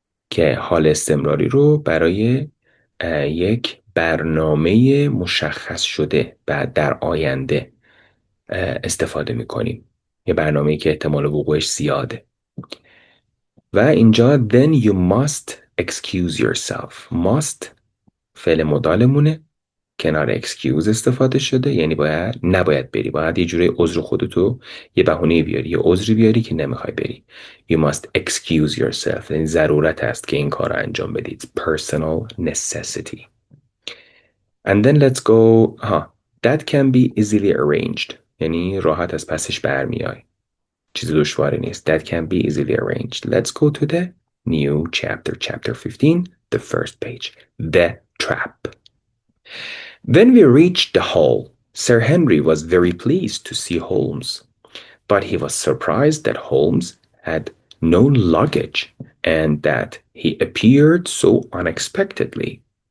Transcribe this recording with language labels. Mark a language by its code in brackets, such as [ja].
[fa] که حال استمراری رو برای یک برنامه مشخص شده بعد در آینده استفاده میکنیم. یه برنامه‌ای که احتمال وقوعش زیاده. و اینجا [en] then you must excuse yourself. [fa] must فعل مدالمونه، کنار excuse استفاده شده، یعنی نباید بری، باید یه جوری عذر خودتو، یه بهونه بیاری، یه عذری بیاری که نمیخوای بری. [en] You must excuse yourself. [fa] یعنی ضرورت است که این کار رو انجام بدی. [en] It's personal necessity. And then let's go that can be easily arranged. [fa] یعنی راحت از پسش برمیای، چیز دشواری نیست. [en] That can be easily arranged. Let's go to the new chapter 15, the first page. The trap. When we reached the hall, Sir Henry was very pleased to see Holmes, but he was surprised that Holmes had no luggage and that he appeared so unexpectedly.